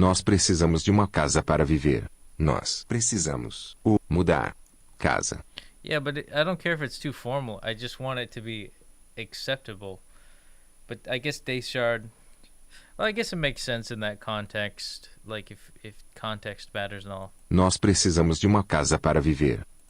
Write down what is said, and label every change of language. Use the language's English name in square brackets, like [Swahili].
[Portuguese] Nós precisamos de uma casa para viver. Nós precisamos mudar casa. [English] Yeah, but I don't care if it's too formal. I just want it to be acceptable. But I guess Deschard... Well, I guess it makes sense in that context. Like, if context matters and all. [Portuguese] Nós precisamos de uma casa para viver.